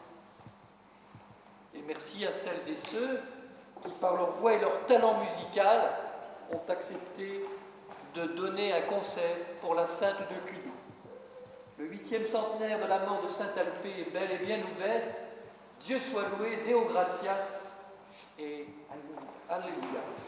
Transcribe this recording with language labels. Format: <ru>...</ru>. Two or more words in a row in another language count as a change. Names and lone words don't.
<fr>Et merci à celles et ceux qui, par leur voix et leur talent musical, ont accepté de donner un concert pour la Sainte de Cudeau. Le 8e centenaire de la mort de Saint-Alpais est bel et bien ouvert. Dieu soit loué,</fr> <la>Deo gratias</la> <fr>et Alléluia.</fr>